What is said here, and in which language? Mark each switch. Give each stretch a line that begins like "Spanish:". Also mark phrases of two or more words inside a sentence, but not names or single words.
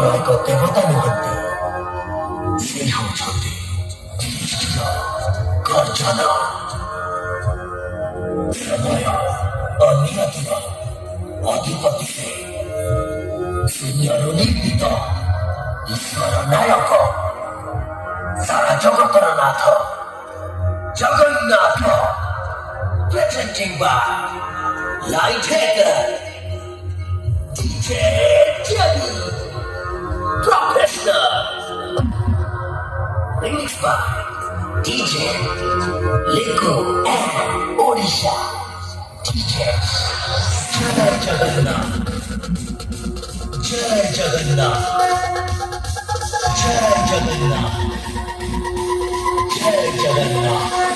Odia: ଦେବତା ନୁହନ୍ତି, ସେ ହେଉଛନ୍ତି ଗର୍ଜନ, ପ୍ରଳୟ ଓ ନିୟତିର ଅଧିପତି। ଶୂନ୍ୟରୁ ନିର୍ମିତ ଈଶ୍ୱର ନାୟକ, ସାରା ଜଗତର ନାଥ, ଜଗନ୍ନାଥ।
English: Presenting by Light Hacker, DJ Jelly, Professional. Remixed by DJ Linku and Odisha.
Odia: DJ ଜୟ ଜଗନ୍ନାଥ, ଜୟ ଜଗନ୍ନାଥ, ଜୟ ଜଗନ୍ନାଥ, ଜୟ ଜଗନ୍ନାଥ.